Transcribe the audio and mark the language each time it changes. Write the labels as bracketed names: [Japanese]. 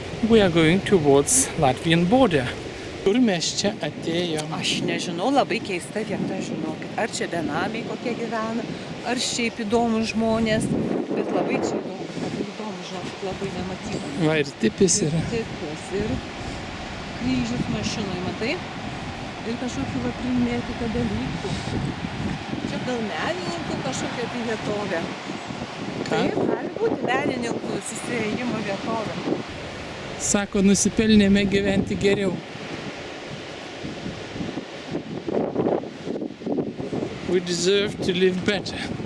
[English] We are going towards Latvian border. [Lithuanian] Kur mes čia atėjom? Aš nežinau, labai keista vieta, žinokit. Ar čia benamiai kokie gyvena, ar šiaip įdomus žmonės. Bet labai čia įdomu, žinokit, labai nematyti. Va ir tipis yra. Tipis ir kryžius mašinai, matai? Ir kažkokių va primėtyta dalykų. Čia gal menininkų kažkokia tai vietovė. Taip, gali būti menininkų susiriejimo vietovė. Sako, nusipelnėme gyventi geriau. [English] We deserve to live better.